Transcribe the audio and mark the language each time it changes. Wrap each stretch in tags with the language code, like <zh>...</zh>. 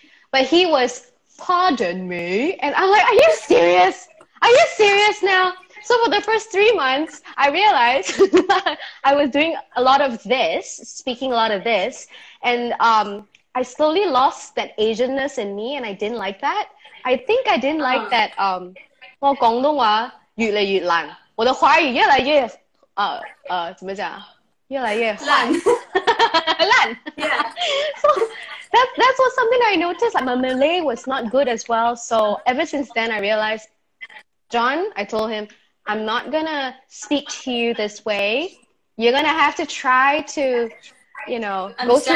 <en>But he was, pardon me. And I'm like, are you serious? Are you serious now? So for the first 3 months, I realized I was doing a lot of this, speaking a lot of this. And I slowly lost that Asianness in me, and I didn't like that. I think I didn't like that</en> <zh>我廣東話越嚟越難，我的華語越來越怎么讲？越来越坏。烂。烂。</zh> <en>Yeah. So that's what something I noticed. Like my Malay was not good as well. So ever since then, I realized, John, I told him, I'm not gonna speak to you this way. You're gonna have to try to, go through</en>